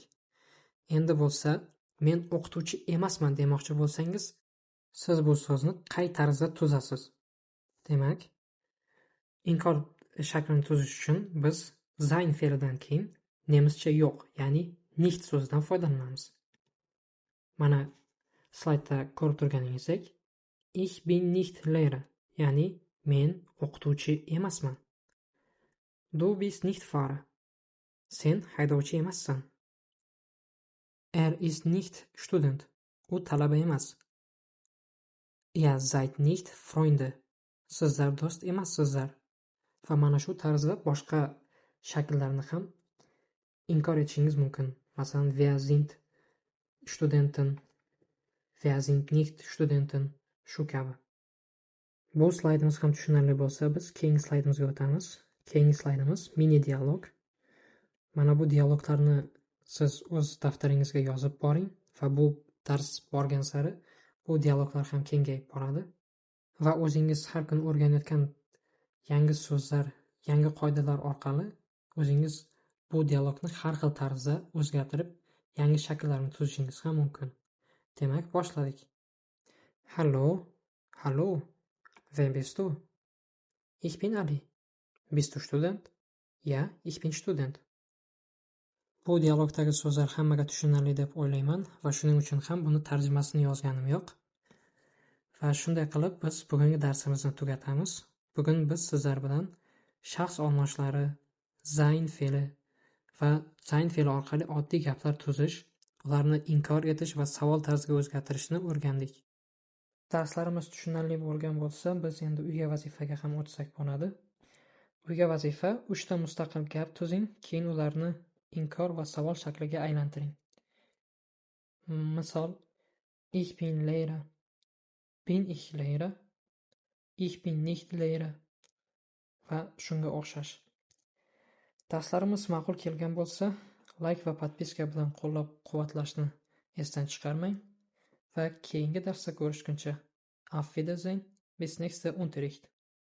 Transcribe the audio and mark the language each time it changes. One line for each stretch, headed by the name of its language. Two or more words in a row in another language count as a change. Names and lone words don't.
Uzbek: Endi bo'lsa, men o'qituvchi emasman demoqchi bo'lsangiz, siz bu so'zni qay tarzda tuzasiz? Demak, inkor shaklini tuzish uchun biz sein fe'lidan keyin nemischa yo'q, ya'ni nicht so'zidan foydalanamiz. Mana slaydda ko'rib turganingizdek,
German: ich bin nicht Lehrer,
Uzbek: ya'ni men o'qituvchi emasman.
German: Du bist nicht Fahrer.
Uzbek: Sen haydovchi emassan.
German: Ist nicht Student.
Uzbek: U talaba emas.
German: Ihr seid nicht Freunde.
Uzbek: Sizlar do'st emassizlar. Va mana shu tarzda boshqa shakllarni ham inkor etishingiz mumkin. Masalan,
German: wir sind Studenten, wir sind nicht Studenten,
Uzbek: shu kabi. Bu slaydimiz ham tushunarli bo'lsa, biz keyingi slaydimizga o'tamiz. Keyingi slaydimiz mini dialog. Mana bu dialoglarni siz o'z daftaringizga yozib boring va bu dars borgan sari bu dialoglar ham kengayib boradi va o'zingiz har kun o'rganayotgan yangi so'zlar, yangi qoidalar orqali o'zingiz bu dialogni har xil tarzda o'zgartirib, yangi shakllarni tuzishingiz ham mumkin. Demak, boshladik.
German: Hallo, hallo, wer bist du? Ich bin Ali. Bist du Student? Ja, ich bin Student.
Uzbek: Bu dialogdagi so'zlar hammaga tushunarli deb o'ylayman va shuning uchun ham buni tarjimasini yozganim yo'q. Va shunday qilib biz bugungi darsimizni tugatamiz. Bugun biz sizlar bilan shaxs olmoshlari, sein fe'li va sein fe'li orqali oddiy gaplar tuzish, ularni inkor etish va savol tarziga o'zgartirishni o'rgandik. Darslarimiz tushunarli bo'lgan bo'lsa, biz endi uyga vazifaga ham o'tsak bo'ladi. Uyga vazifa 3 ta mustaqil gap tuzing, keyin ularni inkor va savol shakliga aylantiring. Misol,
German: ich bin Lehrer. Bin ich Lehrer? Ich bin nicht Lehrer.
Uzbek: Va shunga o'xshash. Darslarimiz ma'qul kelgan bo'lsa, like va podpiska bilan qo'llab-quvvatlashni esdan chiqarmang va keyingi darsda ko'rishguncha
German: Auf Wiedersehen, bis nächster Unterricht.